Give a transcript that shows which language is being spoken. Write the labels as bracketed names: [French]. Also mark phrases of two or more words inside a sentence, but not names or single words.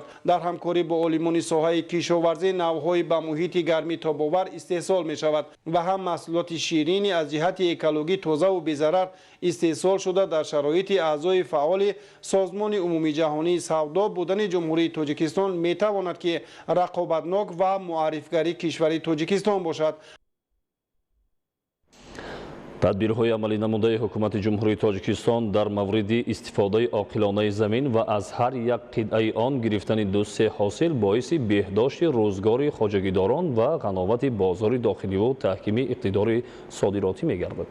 [Tajik] در همکاری با عالمان ساحه کشاورزی نوع‌های به محیط گرمی تاب‌آور استحصال می‌شود و هم محصولات شیرینی از جهت اکولوژی تازه و بی‌ضرر استحصال شده در شرایط اعضای فعال سازمان عمومی جهانی سودا بودن جمهوری تاجیکستان می‌تواند که رقابتناک و معرفی‌گری کشور تاجیکستان باشد. тадбирҳои амалинамудаи ҳукумати ҷумҳурии тоҷикистон дар мавриди истифодаи оқилонаи замин ва аз ҳар як қитъаи он гирифтани дусти ҳосил боиси беҳдошти рӯзгори хоҷагидорон ва ғановати бозори дохиливу таҳкими иқтидори содиротӣ мегардад.